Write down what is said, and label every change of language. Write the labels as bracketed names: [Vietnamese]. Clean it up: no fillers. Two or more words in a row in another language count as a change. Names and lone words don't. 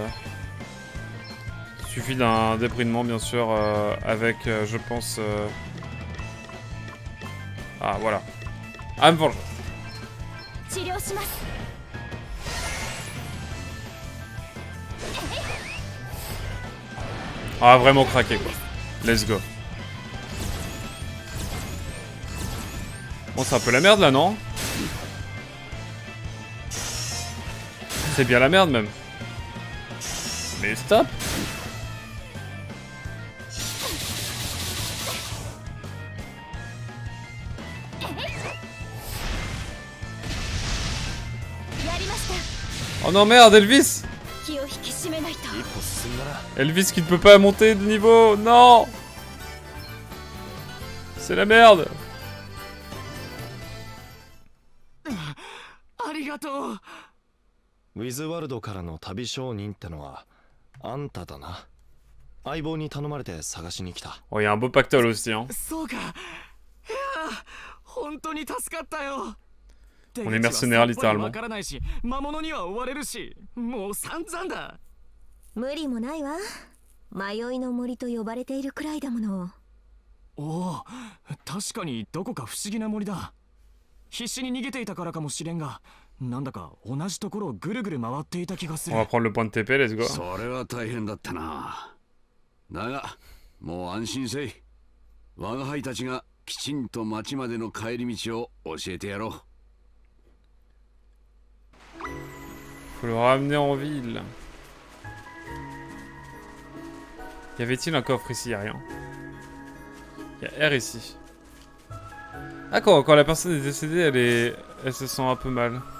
[French] Il suffit d'un débridement, bien sûr, avec, je pense... Ah, voilà. Ah, me venge. Ah, vraiment craqué, quoi. [English] Let's go. [French] Bon, c'est un peu la merde, là, non? C'est bien la merde, même. Mais stop! Oh non, merde, Elvis! Elvis qui ne peut pas monter de niveau, non! C'est la merde! [Japanese] ウィズワルドからの旅商人ってのはあんただな。相棒に頼まれて探しに来た。 [French] Oh, il y a un beau pactole aussi, hein. [Japanese] そうか。いや、本当に助かったよ。 [French] On est mercenaires, littéralement. [Japanese] わからないし、魔物には追われるし、もう散々だ。無理もないわ。迷いの森と呼ばれているくらいだもの。おお、確かにどこか不思議な森だ。必死に逃げていたからかもしれんが、なんだか同じところをぐるぐる回っていた気がする。 [French] On va prendre le point de TP, [English] let's go. [Japanese] それは大変だったな。だが、もう安心せい。我が輩たちがきちんと町までの帰り道を教えてやろう。 [French] Faut le ramener en ville. Y avait-il un coffre ici? Y a rien. Y a R ici. Ah, quand la personne est décédée, elle se sent un peu mal.